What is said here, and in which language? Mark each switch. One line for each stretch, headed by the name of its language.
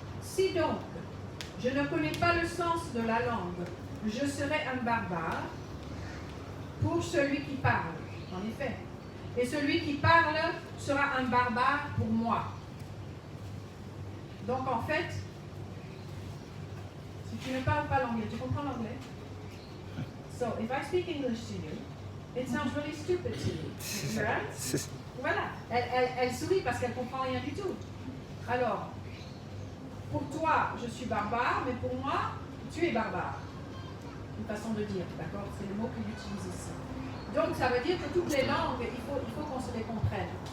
French: Si donc je ne connais pas le sens de la langue, je serai un barbare pour celui qui parle, en effet. Et celui qui parle sera un barbare pour moi. Donc en fait, si tu ne parles pas l'anglais, tu comprends l'anglais?
English: So, if I speak English to you, it sounds really stupid to you. Right?
French: Voilà, elle sourit parce qu'elle ne comprend rien du tout. Alors, pour toi, je suis barbare, mais pour moi, tu es barbare. Une façon de dire, d'accord? C'est le mot qu'il utilise ici. Donc, ça veut dire que toutes les langues, il faut qu'on se les comprenne.